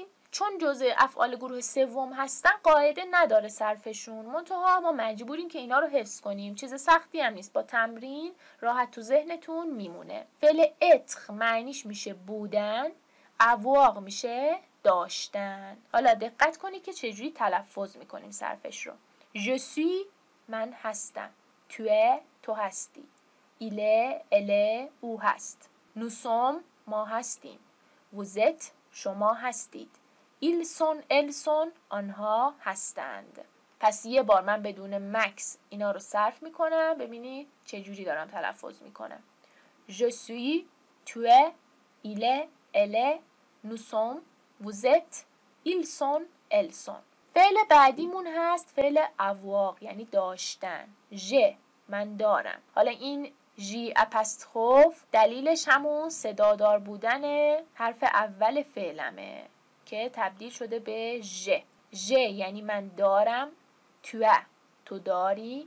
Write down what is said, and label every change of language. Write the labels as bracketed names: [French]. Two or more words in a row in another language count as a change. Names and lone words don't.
[Persian] چون جزء افعال گروه سوم هستن قاعده نداره صرفشون، منتها ما مجبوریم که اینا رو حفظ کنیم. چیز سختی هم نیست، با تمرین راحت تو ذهنتون میمونه. فعل اتر معنیش میشه بودن، avoir میشه داشتن. حالا دقت کنید که چجوری تلفظ میکنیم صرفش رو. [French] Je suis، [Persian] من هستم. [French] Tu es، [Persian] تو هستی. [French] Il est، elle est، [Persian] او هست. [French] Nous sommes، [Persian] ما هستیم. [French] Vous êtes، [Persian] شما هستید. [French] Ils sont، elles sont، [Persian] آنها هستند. پس یه بار من بدون مکس اینا رو صرف میکنم، ببینید چجوری دارم تلفظ میکنم. [French] Je suis، tu es، il est، elle est، nous sommes، vous êtes، ils sont، elles sont. [Persian] فعل بعدیمون هست فعل avoir، یعنی داشتن. ژ، من دارم. حالا این ژی اپستروف دلیلش همون صدادار بودن حرف اول فعلمه که تبدیل شده به ژ. ژ یعنی من دارم. تو، تو داری.